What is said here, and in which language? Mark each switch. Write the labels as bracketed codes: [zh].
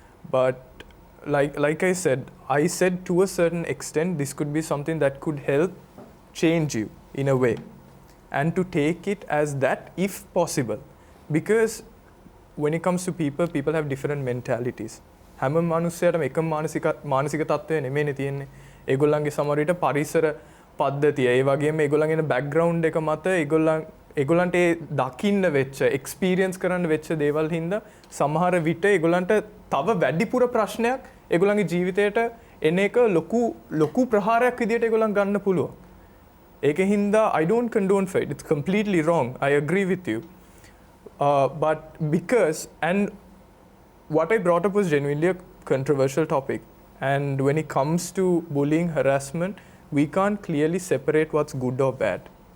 [en] But like I said to a certain extent, this could be something that could help change you in a way. And to take it as that, if possible. Because when it comes to people have different mentalities. [si] හැම මිනිස්සයාටම එකම මානසික තත්ත්වය නෙමෙයිනේ තියෙන්නේ. ඒගොල්ලන්ගේ සමහර විට පරිසර පද්ධතිය, ඒ වගේම ඒගොල්ලන්ගේ බෑග්ග්‍රවුන්ඩ් එක මත ඒගොල්ලන්ට දකින්න වෙච්ච, එක්ස්පීරියන්ස් කරන්න වෙච්ච දේවල් හින්දා සමහර විට ඒගොල්ලන්ට තව වැඩිපුර ප්‍රශ්නයක් ඒගොල්ලන්ගේ ජීවිතයට එන එක ලොකු ප්‍රහාරයක් විදියට ඒගොල්ලන් ගන්න පුළුවන්. ඒක හින්දා [en] I don't condone for it. It's completely wrong. I agree with you. But because, and what I brought up was genuinely a controversial topic. And when it comes to bullying, harassment, we can't clearly separate what's good or bad.